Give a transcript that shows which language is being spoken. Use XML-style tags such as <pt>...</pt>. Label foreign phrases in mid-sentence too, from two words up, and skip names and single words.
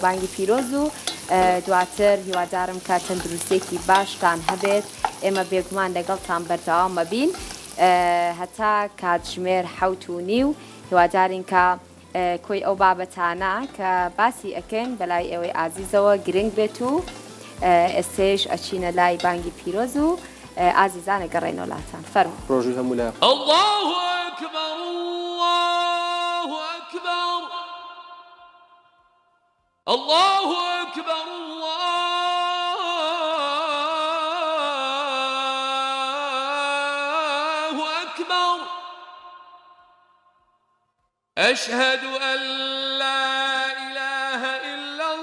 <ckb>بانگی پیرۆز و دواتر هیوادارم کە تەندروستێکی باشتان هەبێت ئێمە بێگومان لەگەڵتان بەردەوام مەبین هەتا کاتژمێر 7:30 هیوادارین کە کۆی ئەو بابەتانە کە باسی ئەکەن بەلای ئێوەی ئازیزەوە گرنگ بێت و ئێستێش ئەچینە لای بانگی پیرۆز و ئازیزانە گەڕێنەوە لاتان فەرمو ڕۆژی هەموو لای</ckb> <ar>الله أكبر الله أكبر الله أكبر الله أكبر أشهد أن لا إله إلا</ar>